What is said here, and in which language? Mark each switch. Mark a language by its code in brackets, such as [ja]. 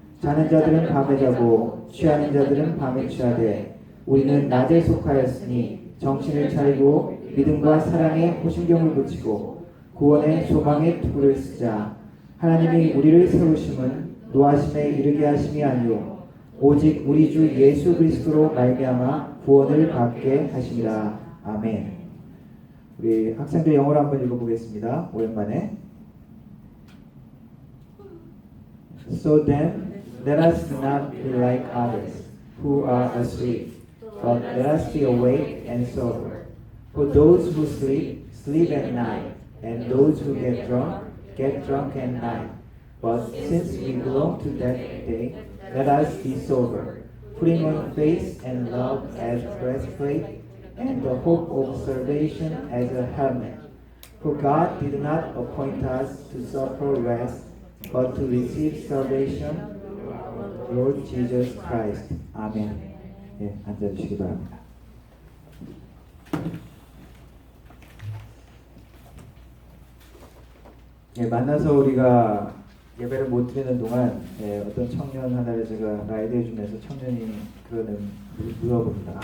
[ko] 자는 자들은 밤에 자고 취하는 자들은 밤에 취하되 우리는 낮에 속하였으니 정신을 차리고 믿음과 사랑에 호신경을 붙이고 구원의 소망의 투구를 쓰자. 하나님이 우리를 세우심은 노하심에 이르게 하심이 아니요 오직 우리 주 예수 그리스도로 말미암아 구원을 받게 하심이라. 아멘. 우리 학생들 영어로 한번 읽어보겠습니다. 오랜만에. [en] So then, let us not be like others who are asleep, but let us be awake and sober. For those who sleep, sleep at night, and those who get drunk at night. But since we belong to that day, let us be sober, putting on faith and love as breastplate, and the hope of salvation as a helmet. For God did not appoint us to suffer wrath, but to receive salvation through our Lord Jesus Christ. [ko] 아멘. 예, 앉아주시기 바랍니다. 예, 만나서 우리가 예배를 못 드리는 동안 어떤 청년 하나를 제가 라이드해 주면서 청년이 물어봅니다.